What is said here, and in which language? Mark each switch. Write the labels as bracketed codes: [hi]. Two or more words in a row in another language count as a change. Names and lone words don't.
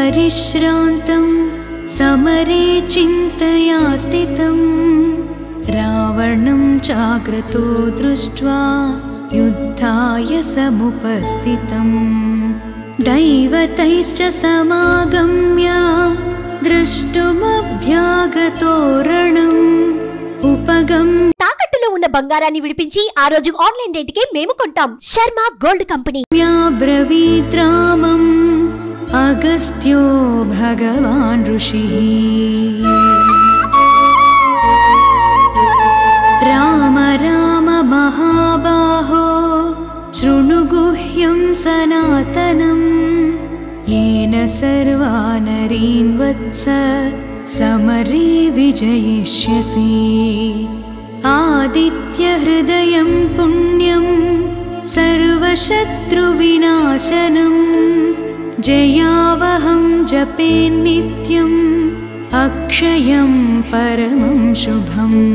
[sa] विश्रान्तं समरे चिन्तया स्थितं रावणं चाग्रतो दृष्ट्वा युद्धाय समुपस्थितम् दैवतैश्च समागम्य द्रष्टुमभ्यागतो रणम् [te] తాకట్టులో ఉన్న బంగారాన్ని విడిపించి ఆ రోజు ఆన్లైన్ రేటుకే మేము కొంటాం. శర్మ గోల్డ్ కంపెనీ. [sa] బ్రవీద్రామం అగస్త్యో భగవాన్ ఋషిః రామ రామ మహాబాహో శృణు గుహ్యం సనాతనం येन सर्वा नरीन् वत्स समरे विजयिष्यसि आदित्य हृदयं पुण्यं सर्वशत्रुविनाशनं जयावहं जपेन्नित्यम् अक्षयं परमं शुभम्